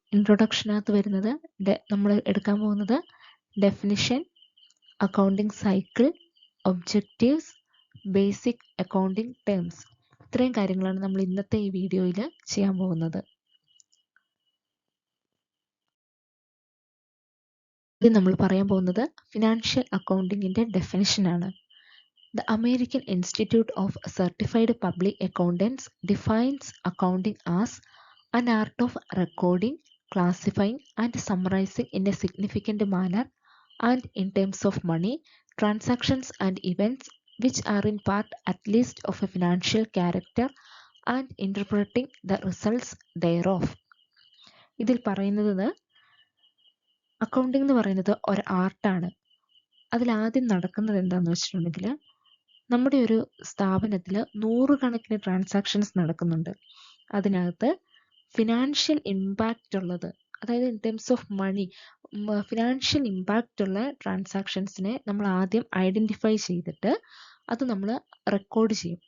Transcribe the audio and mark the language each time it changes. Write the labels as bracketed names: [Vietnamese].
[Malayalam] ഇൻട്രൊഡക്ഷനകത്ത് വരുന്നത് നമ്മൾ എടുക്കാൻ പോകുന്നത് definition, accounting cycle, objectives, basic accounting terms. ഇത്രയും കാര്യങ്ങളാണ് നമ്മൾ ഇന്നത്തെ ഈ വീഡിയോയിൽ ചെയ്യാൻ പോകുന്നത്. ഇത് നമ്മൾ പറയാൻ പോകുന്നത് financial അക്കൗണ്ടിങ്ങിൻ്റെ ഡെഫിനിഷനാണ്. [English] The American Institute of Certified Public Accountants defines accounting as an art of recording, classifying and summarizing in a significant manner and in terms of money, transactions and events which are in part at least of a financial character and interpreting the results thereof. [Malayalam] ഇതിൽ പറയുന്നത് accounting എന്ന് പറയുന്നത് ഒരു ആർട്ടാണ്. അതിലാദ്യം നടക്കുന്നത് എന്താണെന്ന് വെച്ചിട്ടുണ്ടെങ്കിൽ, നമ്മുടെ ഒരു സ്ഥാപനത്തിൽ നൂറുകണക്കിന് ട്രാൻസാക്ഷൻസ് നടക്കുന്നുണ്ട്. അതിനകത്ത് ഫിനാൻഷ്യൽ ഇമ്പാക്റ്റ് ഉള്ളത്, അതായത് [English] in terms of money, [Malayalam] financial impact ഉള്ള ട്രാൻസാക്ഷൻസിനെ നമ്മൾ ആദ്യം ഐഡൻറ്റിഫൈ ചെയ്തിട്ട് അത് നമ്മൾ റെക്കോർഡ് ചെയ്യും.